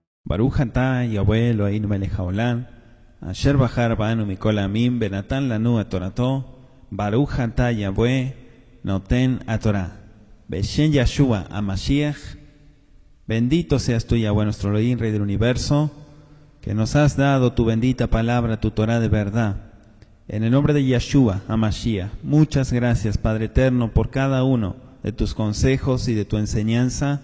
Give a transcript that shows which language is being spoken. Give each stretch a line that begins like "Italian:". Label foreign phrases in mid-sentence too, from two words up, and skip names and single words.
Hebrew: ברוך אתה יהוה אלוהינו מלך העולם אשר בחר בנו מכל העמים ונתן לנו את תורתו ברוך אתה יהוה נותן התורה. בשם ישוע המשיח,
Spanish: bendito seas tú, Yahweh, nuestro Elohim, Rey del Universo, que nos has dado tu bendita palabra, tu Torah de verdad. En el nombre de Yahshua HaMashiach, muchas gracias, Padre Eterno, por cada uno de tus consejos y de tu enseñanza.